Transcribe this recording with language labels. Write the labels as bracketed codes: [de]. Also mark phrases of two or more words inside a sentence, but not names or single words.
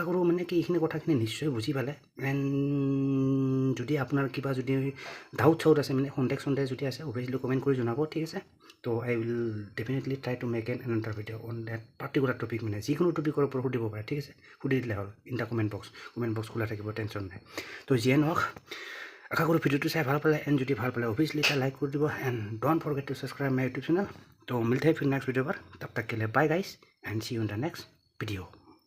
[as] কৰোঁ মানে কি এইখিনি কথাখিনি নিশ্চয় বুজি পালে এণ্ড যদি আপোনাৰ কিবা যদি ডাউট আছে মানে সন্দেহ যদি আছে [en] obviously comment [as] কৰি জনাব ঠিক আছে তো [en] I will definitely try to make an another video on that particular topic [as] মানে যিকোনো টপিকৰ ওপৰত সুধিব পাৰে ঠিক আছে সুধি দিলে হ'ল [en] in the comment box [as] খোলা থাকিব টেনশ্যন নাই তো যিয়ে নহওক আশা কৰোঁ ভিডিঅ'টো চাই ভাল পালে এণ্ড যদি ভাল পালে অভিয়াছলি এটা লাইক কৰি দিব [en] and don't forget to subscribe my YouTube channel [as] তো [hi] मिलते हैं फिर [en] next video [hi] पर तब तक के लिए [en] bye guys and see you in the next video